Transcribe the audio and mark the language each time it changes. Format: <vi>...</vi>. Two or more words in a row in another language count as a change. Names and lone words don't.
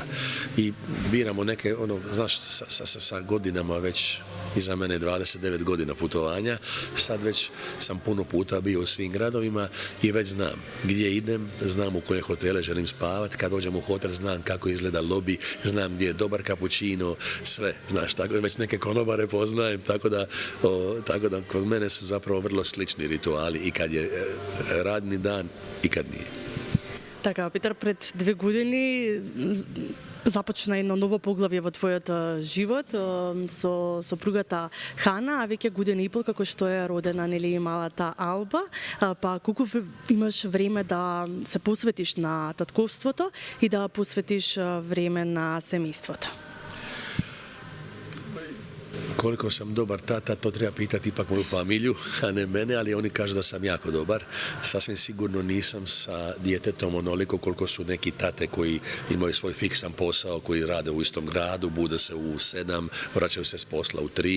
<hr>I biramo neke, znaš, sa godinama već iza mene 29 godina putovanja, sad već sam puno puta bio u svim gradovima i već znam gdje idem, znam u koje hotele želim spavati, kad dođem u hotel znam kako izgleda lobi, znam gdje je dobar kapućino, sve, znaš, tako da već neke konobare poznajem, tako da kod mene su zapravo vrlo slični rituali i kad je radni dan i kad nije.</hr> <mk>Така, Петар, пред 2 години започна едно ново поглавје во твојот живот со сопругата Хана, а веќе година и пол како што е родена нели малата Алба, па колку имаш време да се посветиш на татковството и да посветиш време на семејството?</mk> <hr>Koliko sam dobar tata, to treba pitati ipak moju familiju, a ne mene, ali oni kažu da sam jako dobar. Sasvim sigurno nisam sa djetetom onoliko koliko su neki tate koji imaju svoj fiksan posao, koji rade u istom gradu, bude se u 7, vraćaju se s posla u 3.</hr>